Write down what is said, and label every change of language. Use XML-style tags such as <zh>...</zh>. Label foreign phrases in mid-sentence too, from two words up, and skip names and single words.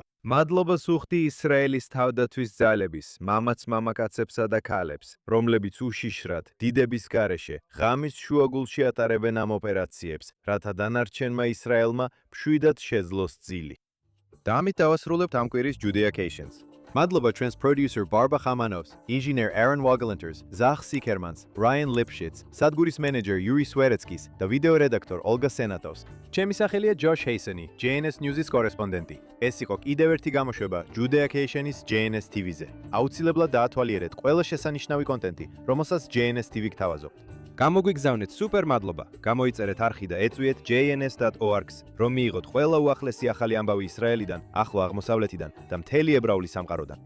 <ka>მადლობას უხდი ისრაელის თავდაცვის ძალების, მამაც მამაკაცებსა და ქალებს, რომლებიც უშიშრად, დიდების გარეშე, ღამის შუაგულში ატარებენ ამ ოპერაციებს, რათა დანარჩენმა ისრაელმა მშვიდად შეძლოს ძილი. და ამით დავასრულებთ ამ კვირის Judacation-ს. Madloba</ka> <en>trans producer</en> <ka>Barba Khamanovs, engineer Aaron Wagelenters, Zach Sikermans, Ryan Lipschitz, Sadguris manager Yuri Sweretskis და video redaktor Olga Senatovs. ჩემი სახელია Josh Hayseni, JNS News-ის კორესპონდენტი. ეს იყო კიდევ ერთი გამოშვება Judacation-ის JNS TV-ზე. აუცილებლად დაათვალიერეთ ყველა შესანიშნავი კონტენტი, რომელსაც JNS TV გთავაზობთ. გამოგვიგზავნეთ სუპერ მადლობა. გამოიწერეთ არხი და ეწვიეთ jns.org-ს, რომ მიიღოთ ყველა უახლესი ახალი ამბავი ისრაელიდან, ახლო აღმოსავლეთიდან და მთელი ებრაული სამყაროდან.</ka>